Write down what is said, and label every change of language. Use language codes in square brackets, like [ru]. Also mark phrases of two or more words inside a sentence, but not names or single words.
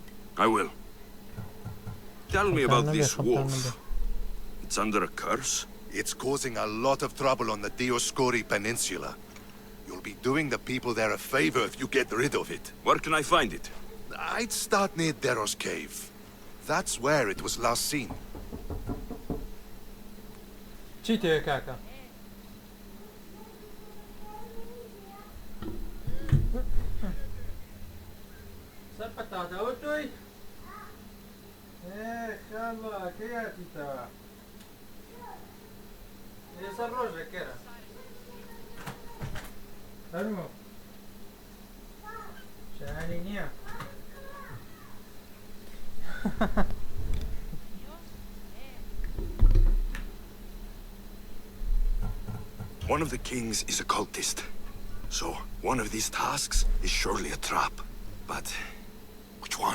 [en] I will. Tell me about this wolf. It's under a curse? It's causing a lot of trouble on the Dioscuri Peninsula. You'll be doing the people there a favor if you get rid of it. Where can I find it? I'd start near Deros Cave. That's where it was last seen. [ckb] چی تێ کاکە؟ سەر قەتادەوە تۆی؟ خاڵە کەی هاتیتەوە؟ لێسەر ڕۆژێکەرە هەرمۆ شایانی نییە [en] One of the kings is a cultist. So, one of these tasks is surely a trap. But, which one?